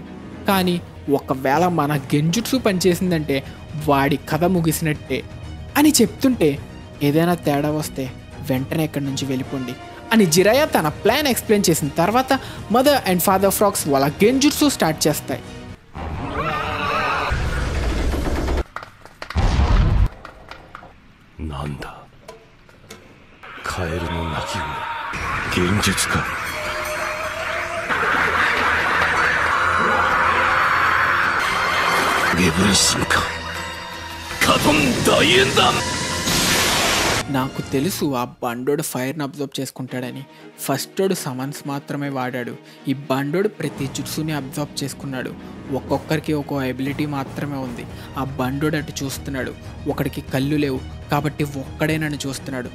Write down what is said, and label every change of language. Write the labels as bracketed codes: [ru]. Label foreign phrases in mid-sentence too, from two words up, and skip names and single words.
[te] కానీ ఒకవేళ మన గెంజుట్సు పనిచేసిందంటే వాడి కథ ముగిసినట్టే అని చెప్తుంటే ఏదైనా తేడా వస్తే వెంటనే ఇక్కడి నుంచి వెళ్ళిపోండి అని జిరాయా తన [en] plan explain [te] చేసిన తర్వాత [en] mother and father [te] ఫ్రాక్స్ వాళ్ళ గెంజుట్సు స్టార్ట్ చేస్తాయి. [ja] なんだ。カエルの鳴き声、現実か。ウェブン進化、カトン大演弾。 [te] నాకు తెలుసు ఆ బండోడు ఫైర్ని అబ్జర్వ్ చేసుకుంటాడని. ఫస్టోడు సమన్స్ మాత్రమే వాడాడు. ఈ బండోడు ప్రతి జుట్సుని అబ్జర్వ్ చేసుకున్నాడు. ఒక్కొక్కరికి ఒక్కో ఎబిలిటీ మాత్రమే ఉంది. ఆ బండోడు అటు చూస్తున్నాడు. ఒకడికి కళ్ళు లేవు కాబట్టి ఒక్కడే నన్ను చూస్తున్నాడు.